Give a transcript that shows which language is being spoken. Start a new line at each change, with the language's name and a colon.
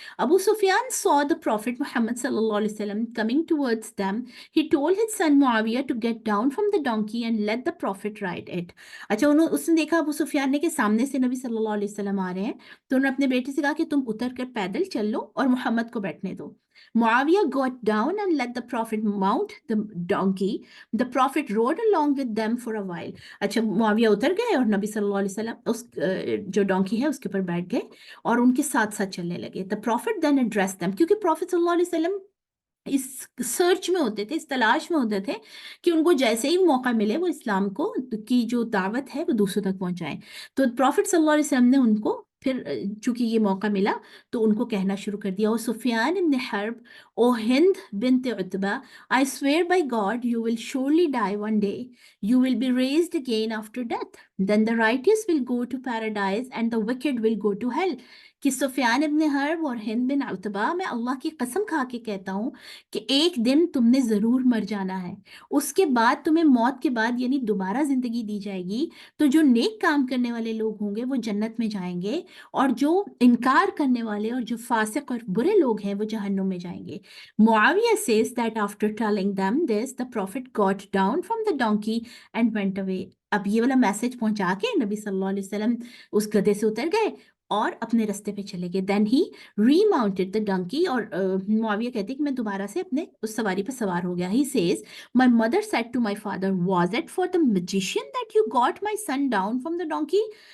English: Abu Sufyan saw the prophet Muhammad सल्लल्लाहु अलैहि वसल्लम coming towards them. He told his son Muawiya to get down from the donkey and let the prophet ride it.
Hindi: अच्छा, उन्होंने उसने देखा अबू सुफियान ने कि सामने से नबी सल्लल्लाहु अलैहि वसल्लम आ रहे हैं, तो उन्होंने अपने बेटे से कहा कि तुम उतर कर पैदल चल लो और मोहम्मद को बैठने दो।
English: Muawiyah got down and let the Prophet mount the donkey. The Prophet rode along with them for a while।
Hindi: अच्छा, मुआविया उतर गए और नबी सल्लल्लाहु अलैहि वसल्लम उस जो डोंकी है उसके ऊपर बैठ गए और उनके साथ साथ चलने लगे।
English: The Prophet then addressed them,
Hindi: क्योंकि Prophet सल्लल्लाहु अलैहि वसल्लम इस सर्च में होते थे, इस तलाश में होते थे कि उनको जैसे ही मौका मिले वो इस्लाम को की जो दावत है वो दूसरों तक पहुंचाएं। तो प्रॉफिट सल्लल्लाहु अलैहि वसल्लम ने उनको फिर चूंकि ये मौका मिला तो उनको कहना शुरू कर दिया।
English: O Sufyan ibn Harb, O Hind bint Utba, I swear by God you will surely die one day, you will be raised again after death, then the righteous will go to paradise and the wicked will go to hell.
Hindi: कि सुफियान इब्न herb और हिंद बिन Utba, मैं अल्लाह की कसम खा के कहता हूँ कि एक दिन तुमने जरूर मर जाना है, उसके बाद तुम्हें मौत के बाद यानी दोबारा जिंदगी दी जाएगी, तो जो नेक काम करने वाले लोग होंगे वो जन्नत में जाएंगे और जो इनकार करने वाले और जो फासिक और बुरे लोग हैं वो जहन्नुम में जाएंगे।
English: Muawiya says that after telling them this the prophet got down from the donkey and went away।
Hindi: अब ये वाला मैसेज पहुंचा के नबी सल्लल्लाहु अलैहि वसल्लम उस गधे से उतर गए और अपने रास्ते पे चले गए।
English: Then he remounted the donkey.
Hindi: और मुआविया कहते हैं कि मैं दोबारा से अपने उस सवारी पर सवार हो गया।
English: He says, my mother said to my father, was it for the magician that you got my son down from the donkey.